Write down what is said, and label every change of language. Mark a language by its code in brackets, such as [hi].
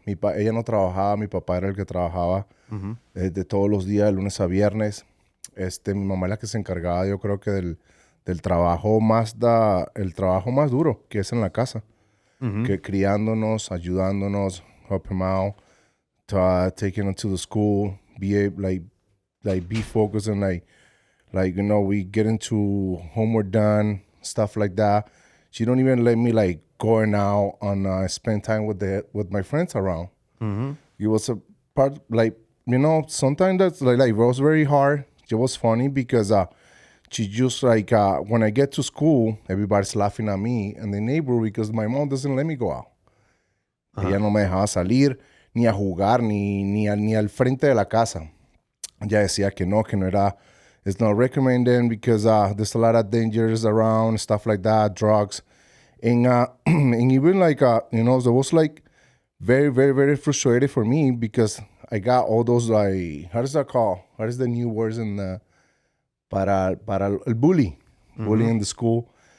[es] Ella no trabajaba, mi papá era el que trabajaba de todos los días, de lunes a viernes. Mi mamá es la que se encargaba, yo creo que del trabajo el trabajo más duro, que es en la casa. Que criándonos, ayudándonos, [en] help him out, taking him to the school, be focused and we get into homework done, stuff like that. She don't even let me like going out and spend time with my friends around. It was a part sometimes that's like it was very hard. It was funny because she just like when I get to school, everybody's laughing at me and the neighbor because my mom doesn't let me go out. [es] Ella no me dejaba salir ni a jugar ni al frente de la casa. Ella decía que no era. [en] It's not recommended because there's a lot of dangers around, stuff like that, drugs. And even like, it was like very, very, very frustrated for me because I got all those like, how does that call? What is the new words in the, [es] para el [en] bully in the school.